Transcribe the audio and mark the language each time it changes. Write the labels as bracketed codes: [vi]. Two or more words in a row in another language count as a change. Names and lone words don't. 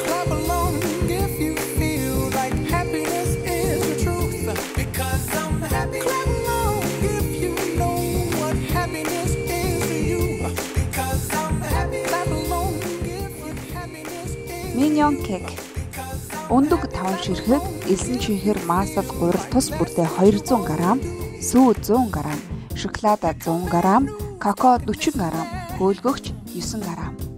[en] Clap along if you feel like happiness is the truth. Because I'm happy. Clap along if you know what happiness is to you. Because I'm happy. Clap along if what happiness is. Mignon cake. [mn] Ундаг 5 ширхэг, элсэн чихэр маасад гурил тус бүртээ 200 г, сүү 100 г, шоколад 100 г, какао 40 г, хөөлгөгч 9 г.